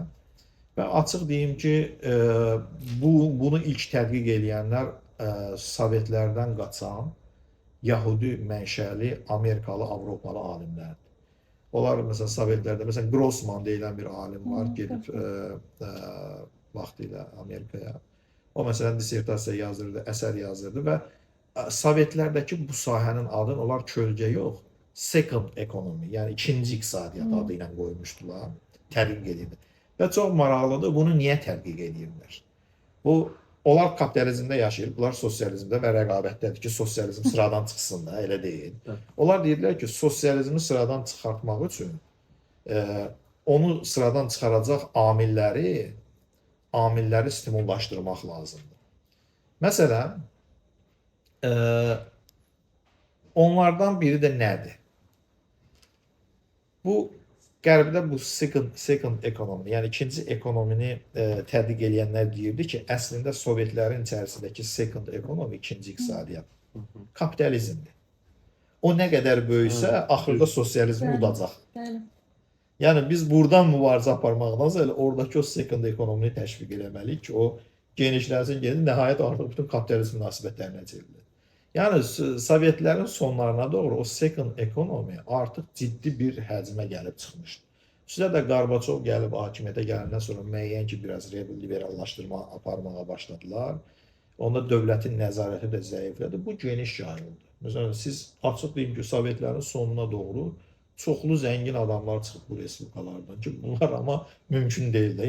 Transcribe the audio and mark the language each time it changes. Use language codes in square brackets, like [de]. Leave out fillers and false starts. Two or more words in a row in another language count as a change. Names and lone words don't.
[az] Və açıq deyim ki, bunu ilk tədqiq edənlər Sovetlərdən qaçan Yahudi mənşəli Amerikalı, Avropalı alimlərdir. Onlar məsələn Sovetlərdə, məsələn Grossman deyilən bir alim var, gedib vaxtilə Amerikaya. O məsələn dissertasiya yazırdı, əsər yazırdı və Sovetlərdəki bu sahənin adını onlar kölgə yox, [en] second economy, [az] yəni ikinci iqtisadiyyat adı ilə qoymuşdular, tədqiq edirdi. Və çox maraqlıdır, bunu niyə tədqiq edirlər? Onlar kapitalizmdə yaşayır, bunlar sosializmdə və rəqabətdədir ki, sosializm sıradan çıxsın da, elə deyil. Onlar deyirlər ki, sosializmi sıradan çıxartmaq üçün onu sıradan çıxaracaq amilləri stimullaşdırmaq lazımdır. Məsələn, onlardan biri də nədir? Bu Qərbdə bu [en] second economy, [az] yəni ikinci ekonomini tədqiq edənlər deyirdi ki, əslində Sovetlərin içərisindəki [en] second economy, [az] ikinci iqtisadiyyat kapitalizmdir. O nə qədər böyüksə, axırda sosializmi udacaq. Yəni biz buradan mübarizə aparmaqdansa elə oradakı o [en] second economini [az] təşviq etməliyik ki, o genişlənsin, nəhayət artıq bütün kapitalist münasibətlərinə çevrilir. Yəni Sovetlərin sonlarına doğru o [en] second economy [az] artıq ciddi bir həcmə gəlib çıxmışdı. Xüsusilə də Qarbaçov gəlib hakimiyyətə gələndən sonra müəyyən ki, biraz liberallaşdırma aparmağa başladılar. Onda dövlətin nəzarəti də zəiflədi. Bu geniş yayıldı. Məsələn, siz açıq deyim ki, Sovetlərin sonuna doğru çoxlu zəngin adamlar çıxıb bu respublikalardan ki, bunlar amma mümkün deyildi.